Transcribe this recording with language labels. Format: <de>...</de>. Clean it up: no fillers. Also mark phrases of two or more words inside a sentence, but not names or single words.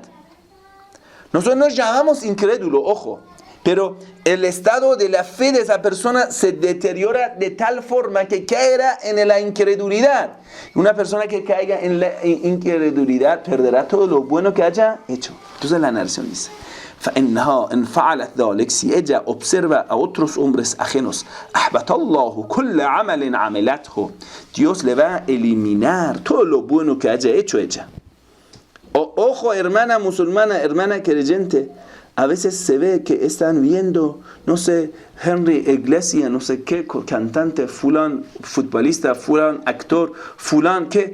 <es>Nosotros nos llamamos incrédulo, ojo. Pero el estado de la fe de esa persona se deteriora de tal forma que caerá en la incredulidad. Una persona que caiga en la incredulidad perderá todo lo bueno que haya hecho. Entonces la narración dice,</es> <ar>فإنها إن فعلت ذلك,</ar> <es>si ella observa a otros hombres ajenos,</es> <ar>أحبط الله كل عمل عملته,</ar> <es>Dios le va a eliminar todo lo bueno que haya hecho ella. Ojo, hermana musulmana, hermana creyente, a veces se ve que están viendo, no sé, Henry Iglesias, no sé qué, cantante, fulán, futbolista, fulán, actor, fulán, qué.</es>